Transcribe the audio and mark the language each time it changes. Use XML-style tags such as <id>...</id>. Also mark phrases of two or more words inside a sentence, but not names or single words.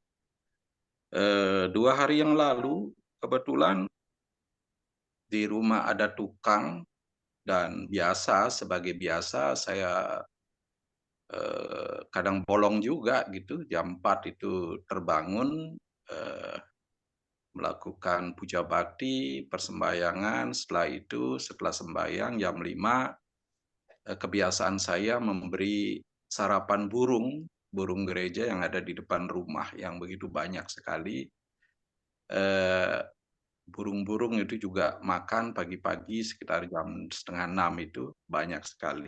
<id>2 hari yang lalu kebetulan di rumah ada tukang, dan sebagai biasa saya kadang bolong juga gitu, jam 4 itu terbangun, melakukan puja bakti, persembahyangan. Setelah sembahyang jam 5, kebiasaan saya memberi sarapan burung gereja yang ada di depan rumah yang begitu banyak sekali. Burung-burung itu juga makan pagi-pagi sekitar jam 5:30 itu banyak sekali.</id>